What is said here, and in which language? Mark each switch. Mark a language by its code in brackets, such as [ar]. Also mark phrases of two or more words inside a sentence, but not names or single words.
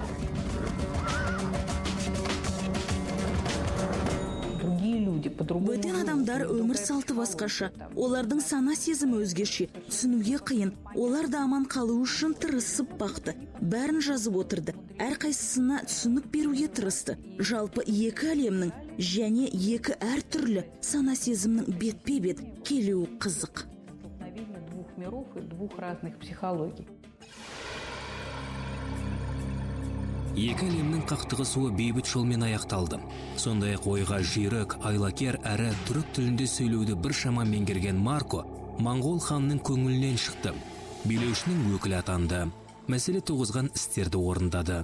[kk] Бөтен адамдар өмір салты басқаша, олардың сана сезімі өзгеше, түсінуге қиын. Олар да аман қалу үшін тырысып бақты, бәрін жазып отырды, әрқайсысына түсінік беруге тырысты. Жалпы екі әлемнің және екі әртүрлі сана сезімнің бетпе-бет келуі қызық. [ru] Двух миров и двух разных психологий. [kk] Екі әлемнің қақтығысуы бейбіт жолмен аяқталды. Сондай-ақ ойға жүйрік, айлакер әрі түрік тілінде сөйлеуді біршама меңгерген Марко Моңғол ханның көңілінен шықты. Билеушінің өкілі атанды. Мәселе туғызған істерді орындады.